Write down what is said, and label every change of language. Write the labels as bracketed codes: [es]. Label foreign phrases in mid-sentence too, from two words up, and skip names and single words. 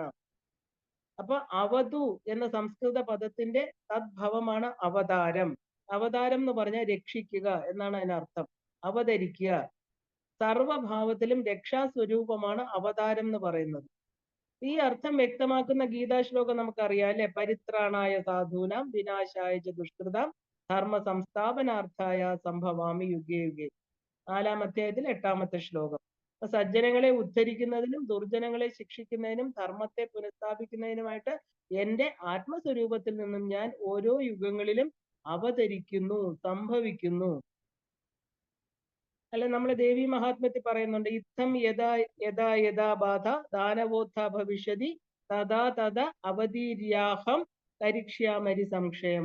[ml] അപ്പൊ അവതു എന്ന സംസ്കൃത പദത്തിന്റെ തദ്ഭവമാണ് അവതാരം. അവതാരം എന്ന് പറഞ്ഞാൽ രക്ഷിക്കുക എന്നാണ് അതിനർത്ഥം, അവതരിക്കുക. സർവഭാവത്തിലും രക്ഷാസ്വരൂപമാണ് അവതാരം എന്ന് പറയുന്നത്. ഈ അർത്ഥം വ്യക്തമാക്കുന്ന ഗീതാശ്ലോകം നമുക്കറിയാം, അല്ലെ? [sa] പരിത്രാണായ സാധൂനാം വിനാശായ ച ദുഷ്കൃതാം ധർമ്മ സംസ്ഥാപനാർത്ഥായ സംഭവാമി യുഗേ യുഗേ. [ml] 4-ാം അധ്യായത്തിൽ 8-ാമത്തെ ശ്ലോകം. അപ്പൊ സജ്ജനങ്ങളെ ഉദ്ധരിക്കുന്നതിനും ദുർജനങ്ങളെ ശിക്ഷിക്കുന്നതിനും ധർമ്മത്തെ പുനഃസ്ഥാപിക്കുന്നതിനുമായിട്ട് എന്റെ ആത്മസ്വരൂപത്തിൽ നിന്നും ഞാൻ ഓരോ യുഗങ്ങളിലും അവതരിക്കുന്നു, സംഭവിക്കുന്നു. അല്ല, നമ്മളെ ദേവി മഹാത്മ്യത്തിൽ പറയുന്നുണ്ട്, [sa] ഇത്തം യഥാ യഥാ യഥാ ബാധ ദാനവോത്ഥ ഭവിഷ്യതി തഥാ തഥാ അവതീര്യാഹം കരിക്ഷ്യാമരി സംശയം.